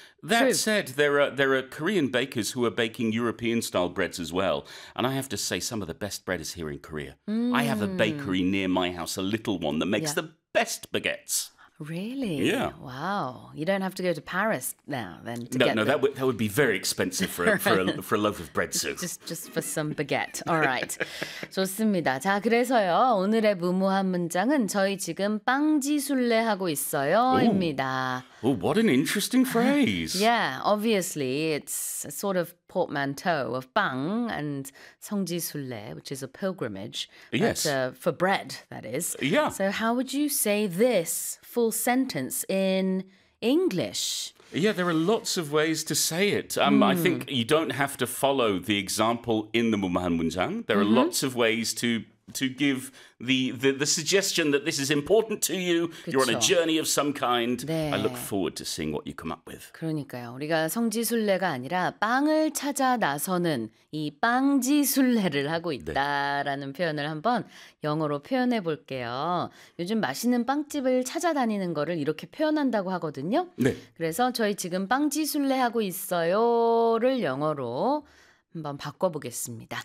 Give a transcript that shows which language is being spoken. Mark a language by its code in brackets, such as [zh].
[en] That said, there are Korean bakers who are baking European-style breads as well, and I have to say some of the best bread is here in Korea. Mm. I have a bakery near my house, a little one, that makes the best baguettes. Really? Yeah. Wow. You don't have to go to Paris now then to get them. That would be very expensive for a loaf of bread soup. Just for some baguette. All right. [ko] 좋습니다. 자, 그래서요. 오늘의 무모한 문장은 저희 지금 빵지순례하고 있어요. [en] Ooh. [ko] 입니다. [en] Oh, what an interesting phrase. Yeah, obviously it's a sort of portmanteau of bang and 성지순례, which is a pilgrimage. Yes. For bread, that is. Yeah. So how would you say this full sentence in English? Yeah, there are lots of ways to say it. I think you don't have to follow the example in the 무모한 문장. There are lots of ways to give the suggestion that this is important to you. [ko] 그쵸. [en] You're on a journey of some kind. [ko] 네. [en] I look forward to seeing what you come up with. [ko] 그러니까요. 우리가 성지순례가 아니라 빵을 찾아 나서는 이 빵지순례를 하고 있다라는 표현을 한번 영어로 표현해 볼게요. 요즘 맛있는 빵집을 찾아다니는 거를 이렇게 표현한다고 하거든요. 네. 그래서 저희 지금 빵지순례하고 있어요를 영어로 한번 바꿔보겠습니다.